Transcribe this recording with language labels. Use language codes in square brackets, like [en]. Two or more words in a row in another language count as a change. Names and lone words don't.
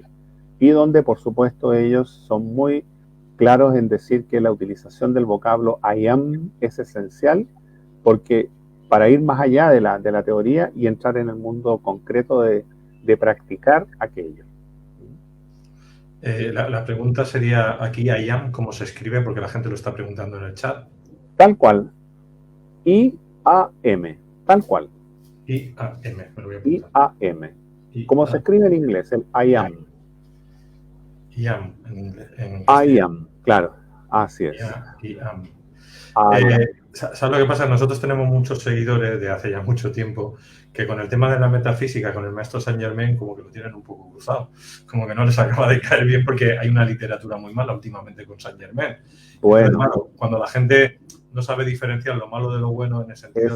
[es] Y donde, por supuesto, ellos son muy claros en decir que la utilización del vocablo [en] I am [es] es esencial, porque para ir más allá de la teoría y entrar en el mundo concreto de practicar aquello. La pregunta sería aquí, [en] I am, [es] ¿cómo se escribe? Porque la gente lo está preguntando en el chat. Tal cual. I-A-M. Tal cual. I-A-M. Me lo voy a apuntar. [en] I-A-M. [es] ¿Cómo se escribe en inglés? El [en] I am. I am, [es] en inglés. [en] I am, [es] claro. Así es. [en] I am. I am. [es] ¿Sabes lo que pasa? Nosotros tenemos muchos seguidores de hace ya mucho tiempo que con el tema de la metafísica, con el maestro Saint Germain, como que lo tienen un poco cruzado. Como que no les acaba de caer bien porque hay una literatura muy mala últimamente con Saint Germain. Bueno. Entonces, claro, cuando la gente no sabe diferenciar lo malo de lo bueno en el sentido